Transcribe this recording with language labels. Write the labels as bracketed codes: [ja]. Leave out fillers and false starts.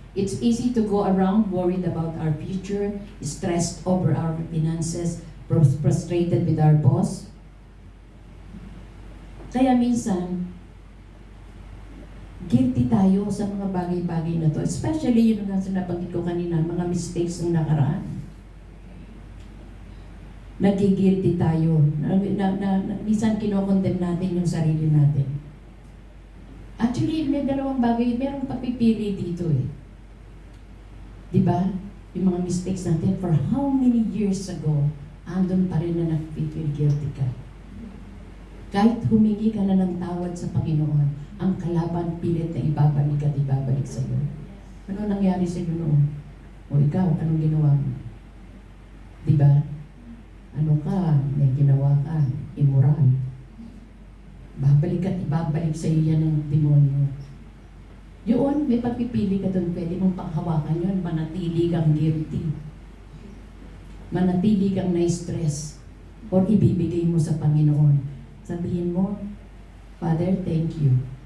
[en] It's easy to go around worried about our future, stressed over our finances, frustrated with our boss. [tl] Kaya minsan, guilty tayo sa mga bagay-bagay na to. Especially yung nga nabanggit ko kanina, mga mistakes ng nakaraan. Nagigilty tayo. Minsan kinokondem natin yung sarili natin. Actually, may dalawang bagay, merong pagpipili dito eh. Diba? Yung mga mistakes natin, [en] for how many years ago, [tl] andun pa rin na nag-feel guilty ka. Kahit humingi ka na ng tawad sa Panginoon, ang kalaban pilit na ibabalik at ibabalik sa iyo. Ano nangyari sa iyo noon? O ikaw, anong ginawa mo? Diba? Ano ka? May ginawa ka. Immoral. Babalik at ibabalik sa iyo yan ng demonyo. Yun, may pagpipili ka doon. Pwede mong panghawakan yun. Manatili kang guilty. Manatili kang na-stress. Or ibibigay mo sa Panginoon. Sabihin mo, Father, thank you.